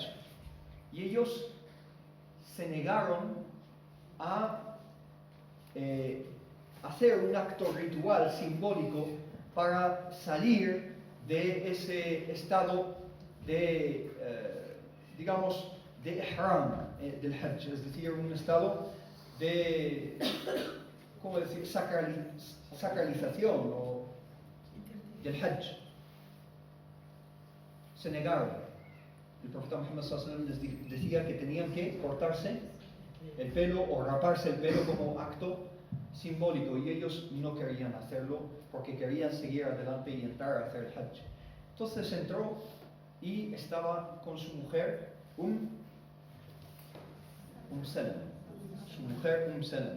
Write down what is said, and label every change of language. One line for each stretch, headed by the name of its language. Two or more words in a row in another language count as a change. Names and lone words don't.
Spanish: Y ellos se negaron a hacer un acto ritual simbólico para salir de ese estado de, digamos, de ihram del Hajj, es decir, un estado de, ¿cómo decir?, sacralización del Hajj. Se negaron. El profeta Muhammad
Arabic: صلى الله عليه وسلم
Spanish: les decía que tenían que cortarse el pelo o raparse el pelo como acto simbólico, y ellos no querían hacerlo porque querían seguir adelante y entrar a hacer el Hajj. Entonces entró y estaba con su mujer Salama, su mujer Salama.